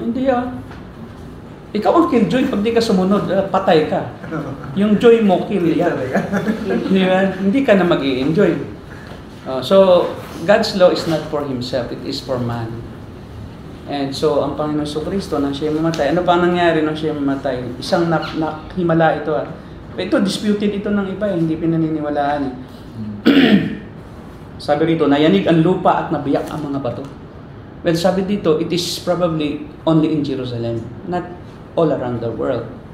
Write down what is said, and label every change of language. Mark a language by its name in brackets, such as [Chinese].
[Filipino] Hindi Ikaw ang killjoy pag di ka sumunod, patay ka. Yung joy mo, kill yan. Di ba? Hindi ka na mag-i-enjoy. [English] So, God's law is not for Himself, it is for man. And so, [Filipino] ang Panginoon Kristo, nang siya mamatay, ano pa nangyari nang siya mamatay? Isang naghimala ito. Ito, disputed ito ng iba, hindi pinaniniwalaan. Sabi rito, nayanig ang lupa at nabiyak ang mga bato. [English] Well, [Filipino] sabi dito, [English] it is probably only in Jerusalem, not all around the world.